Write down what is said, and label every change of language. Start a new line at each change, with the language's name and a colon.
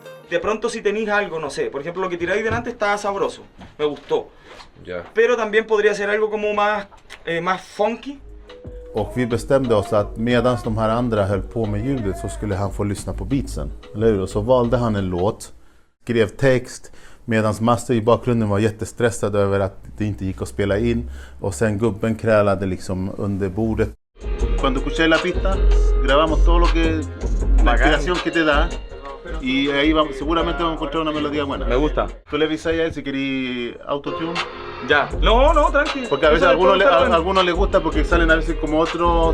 Spanish: De pronto si tenéis algo, no sé, por ejemplo lo que tiráis delante estaba sabroso, me gustó.
English: Yeah.
Spanish: Pero también podría ser algo como más funky.
Swedish: Och vi bestämde oss att medan de här andra höll på med ljudet så skulle han få lyssna på beatsen. Eller hur? Och så valde han en låt, skrev text medan Master i bakgrunden var jättestressad över att det inte gick att spela in. Och sen gubben krälade liksom under bordet.
Spanish: Cuando escuché la pista, grabamos todo lo que la inspiración que te da. Y ahí seguramente vamos a encontrar una melodía buena. Me gusta. Tú le avisas a él si querés autotune. Ya. No, tranqui. Porque a veces a algunos les gusta porque salen a veces como otros